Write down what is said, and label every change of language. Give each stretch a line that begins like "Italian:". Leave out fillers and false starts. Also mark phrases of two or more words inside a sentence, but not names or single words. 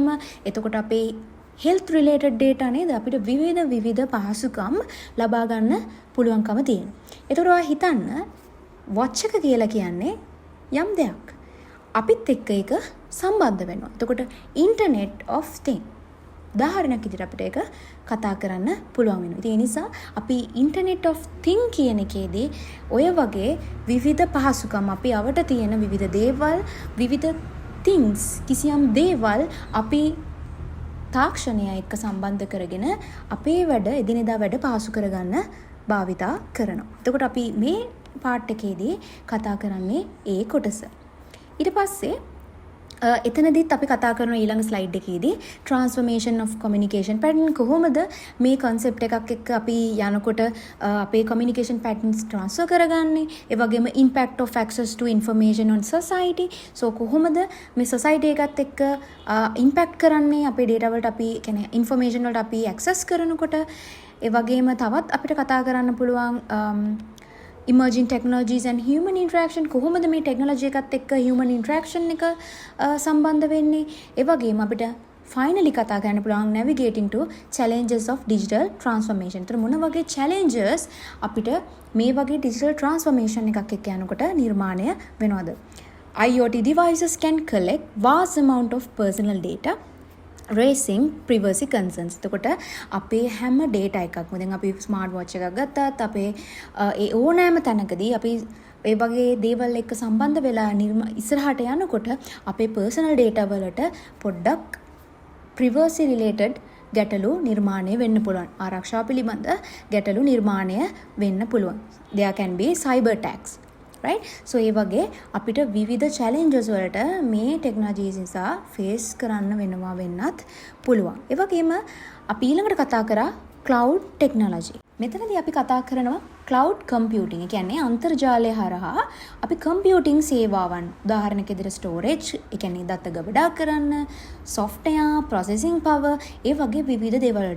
Sinhala: එතකොට අපේ
English: health related data
Sinhala: නේද අපිට විවිධ පහසුකම් ලබා ගන්න පුළුවන්කම තියෙනවා. එතකොට ඔයා හිතන්න වොච් එක කියලා කියන්නේ යම් දෙයක් අපිත් එක්ක ඒක සම්බන්ධ වෙනවා. එතකොට
English: internet of thing
Sinhala: උදාහරණයක් විදිහට අපිට ඒක කතා කරන්න පුළුවන් වෙනවා. ඒ නිසා අපි
English: internet of thing
Sinhala: කියන එකේදී ඔය වගේ විවිධ පහසුකම් අපි අවට තියෙන විවිධ දේවල්, විවිධ things කිසියම් දේවල් අපි තාක්ෂණය එක්ක සම්බන්ධ කරගෙන අපේ වැඩ එදිනෙදා වැඩ පහසු කරගන්න භාවිතා කරනවා. එතකොට අපි මේ පාර්ට් එකේදී කතා කරන්නේ ඒ කොටස. ඊට පස්සේ එතනදිත් අපි කතා කරන ඊළඟ ස්ලයිඩ් එකේදී
English: transformation of communication pattern
Sinhala: කොහොමද මේ concept එකක් එක්ක අපි යනකොට අපේ
English: communication patterns transfer
Sinhala: කරගන්නේ, ඒ වගේම
English: impact of access to information on society.
Sinhala: so කොහොමද මේ society එකත් එක්ක impact කරන්නේ අපේ data වලට අපි කියන්නේ information වලට අපි access කරනකොට. ඒ වගේම තවත් අපිට කතා කරන්න පුළුවන්
English: emerging technologies and human interaction
Sinhala: කොහොමද මේ ටෙක්නොලොජි එකත් එක්ක
English: human interaction
Sinhala: එක සම්බන්ධ වෙන්නේ. ඒ වගේම අපිට finally කතා කරන්න පුළුවන්
English: navigating to challenges of digital transformation.
Sinhala: ඒතර මොන වගේ challenges අපිට මේ වගේ
English: digital transformation
Sinhala: එකක් එක්ක යනකොට නිර්මාණය වෙනවද?
English: IoT devices can collect vast amount of personal data raising privacy concerns.
Sinhala: එතකොට අපේ හැම data එකක්ම දැන් අපි
English: smart watch
Sinhala: එකක් ගත්තත් අපේ ඒ ඕනෑම තැනකදී අපි ඒ වගේ දේවල් එක්ක සම්බන්ධ වෙලා ඉස්සරහට යනකොට අපේ
English: personal data
Sinhala: වලට පොඩ්ඩක්
English: privacy related
Sinhala: ගැටලු නිර්මාණය වෙන්න පුළුවන්. ආරක්ෂා පිළිබඳ ගැටලු නිර්මාණය වෙන්න පුළුවන්.
English: There can be cyber attacks. right? so
Sinhala: ඒ වගේ අපිට විවිධ challenges වලට මේ technologies නිසා face කරන්න වෙනවා වෙන්නත් පුළුවන්. ඒ වගේම අපි ඊළඟට කතා කරා
English: cloud technology.
Sinhala: මෙතනදී අපි කතා කරනවා
English: cloud computing.
Sinhala: ඒ කියන්නේ අන්තර්ජාලය හරහා අපි computing සේවාවන් උදාහරණයක් විදිහට storage, ඒ කියන්නේ දත්ත ගබඩා කරන්න, software,
English: processing power,
Sinhala: ඒ වගේ විවිධ දේවල් වලට.